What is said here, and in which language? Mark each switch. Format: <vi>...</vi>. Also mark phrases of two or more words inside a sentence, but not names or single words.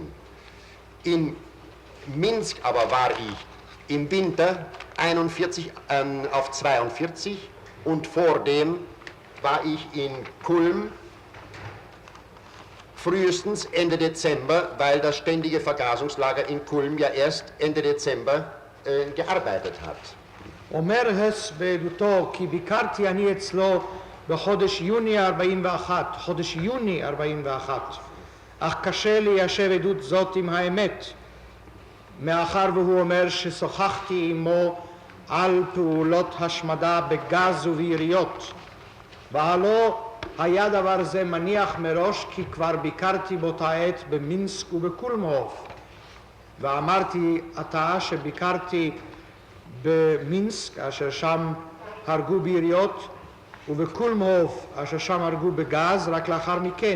<de>In Minsk aber war ich im Winter 41 auf 42 und vor dem war ich in Kulm frühestens Ende Dezember, weil das ständige Vergasungslager in Kulm ja erst Ende Dezember gearbeitet hat.</de> <he>אומר הס בעדותו כי ביקרתי אני אצלו בחודש יוני 41, חודש יוני 41, אך קשה ליישב עדות זאת עם האמת, מאחר והוא אומר ששוחחתי עמו על פעולות השמדה בגז וביריות, והלא היה דבר זה מניח מראש כי כבר ביקרתי באותה עת במינסק ובקולמהוף, ואמרתי עתה שביקרתי במינסק אשר שם הרגו ביריות ובקולמהוף אשר שם הרגו בגז רק לאחר מכן.</he>